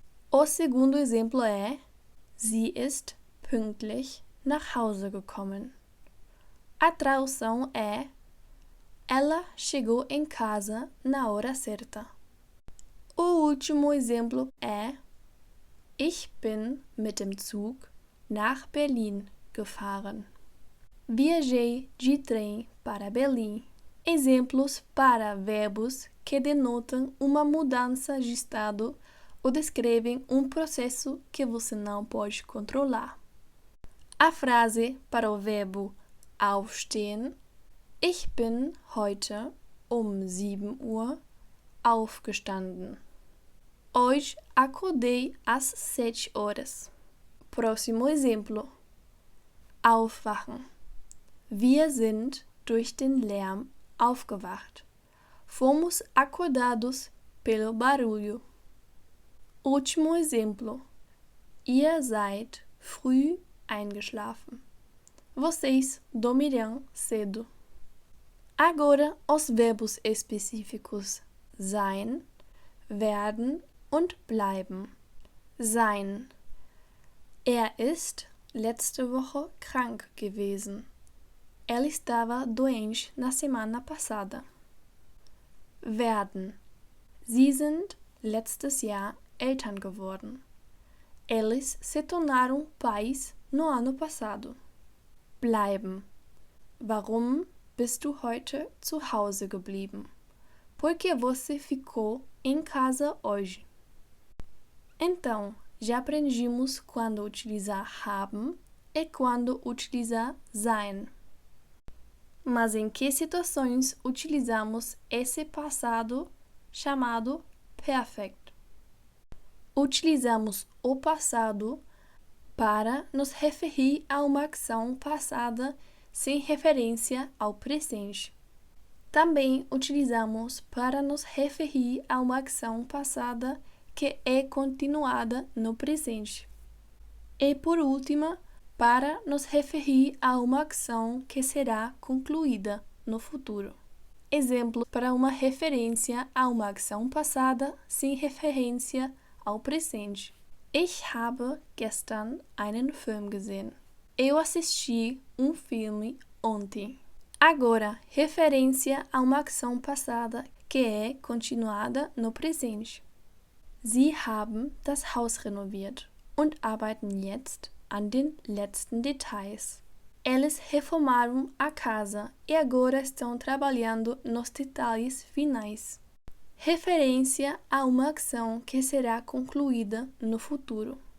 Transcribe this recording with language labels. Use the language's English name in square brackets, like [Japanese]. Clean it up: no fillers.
[Portuguese] O segundo exemplo é [German] Sie ist pünktlich nach Hause gekommen. [Portuguese] A tradução é Ela chegou em casa na hora certa. O último exemplo é [German] Ich bin mit dem Zug nach Berlin gefahren. [Portuguese] Viajei de trem para Berlim. Exemplos para verbos que denotam uma mudança de estado ou descrevem processo que você não pode controlar. A frase para o verbo [German] aufstehen: Ich bin heute um 7 Uhr aufgestanden. [Portuguese] Hoje acordei às 7 horas. Próximo exemplo. Aufwachen. [German] Wir sind durch den Lärm aufgewacht. [Portuguese] Fomos acordados pelo barulho. Último exemplo. [German] Ihr seid früh eingeschlafen. [Portuguese] Vocês dormirão cedo. Agora os verbos específicos sein, werden und bleiben. Sein. [German] Er ist letzte Woche krank gewesen. [Portuguese] Ela estava doente na semana passada. [German] Werden. Sie sind letztes Jahr Eltern geworden. [Portuguese] Eles se tornaram pais no ano passado. [German] Bleiben. Warum bist du heute zu Hause geblieben? [Portuguese] Por que você ficou em casa hoje? Então, já aprendimos quando utilizar haben e quando utilizar sein. Mas em que situações utilizamos esse passado chamado perfect? Utilizamos o passado para nos referir a uma ação passada sem referência ao presente. Também utilizamos para nos referir a uma ação passada que é continuada no presente. E por último, para nos referir a uma ação que será concluída no futuro. Exemplo para uma referência a uma ação passada sem referência ao presente. [German] Ich habe gestern einen Film gesehen. [Portuguese] Eu assisti filme ontem. Agora, referência a uma ação passada que é continuada no presente. [German] Sie haben das Haus renoviert und arbeiten jetzt an den letzten Details. [Portuguese] Eles reformaram a casa e agora estão trabalhando nos detalhes finais. Referência a uma ação que será concluída no futuro.